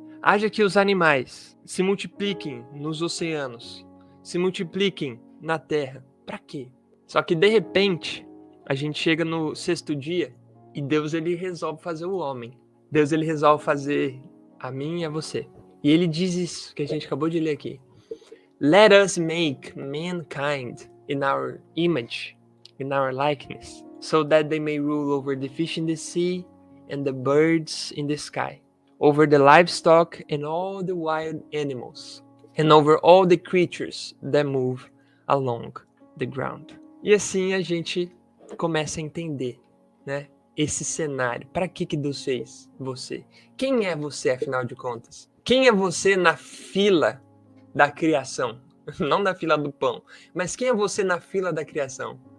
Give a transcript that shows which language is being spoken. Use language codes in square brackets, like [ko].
[pt] Haja que os animais se multipliquem nos oceanos, se multipliquem na terra. Para quê? Só que de repente, a gente chega no 6º dia e Deus ele resolve fazer o homem. Deus ele resolve fazer a mim e a você. E ele diz isso que a gente acabou de ler aqui. [en] Let us make mankind in our image, in our likeness, so that they may rule over the fish in the sea and the birds in the sky, over the livestock and all the wild animals, and over all the creatures that move along the ground. [pt] E assim a gente começa a entender, né, esse cenário. Para que Deus fez você? Quem é você, afinal de contas? Quem é você na fila da criação? Não na fila do pão, mas quem é você na fila da criação?